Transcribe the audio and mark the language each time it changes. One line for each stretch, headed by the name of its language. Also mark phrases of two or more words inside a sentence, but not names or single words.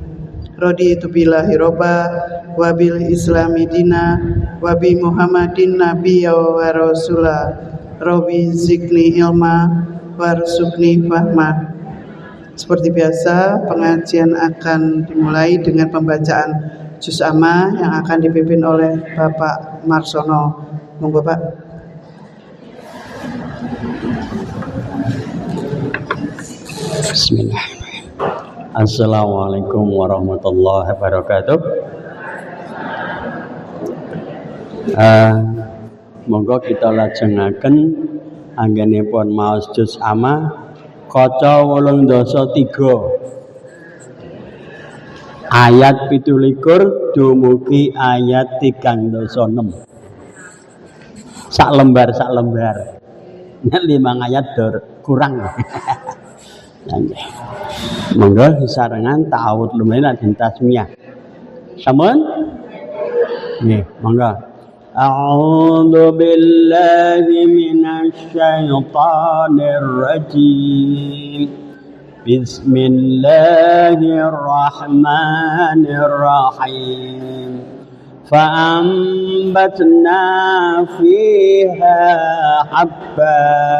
Arabic: رضيت بالله ربا وبالإسلام دينا وبمحمد نبيا ورسولا. رب زدني علما وارزقني فهما.
Indonesian: Seperti biasa, pengajian akan dimulai dengan pembacaan juz amma yang akan dipimpin oleh Bapak Marsono.
Javanese: Monggo Pak.
Arabic: Bismillahirrahmanirrahim. السلام عليكم ورحمة الله وبركاته.
Javanese: Monggo kita lajengaken anggenipun maos juz amma kaca 83 ayat 17 dumugi ayat 36. Sak lembar. Nek 5 ayat kurang. Monggo sarengan ta'awudz lumayan dan tasmiyah. Sampun? Nggih, monggo.
Arabic: أعوذ بالله من الشيطان الرجيم. Bismillahirrahmanirrahim. فأنبتنا فيها حبا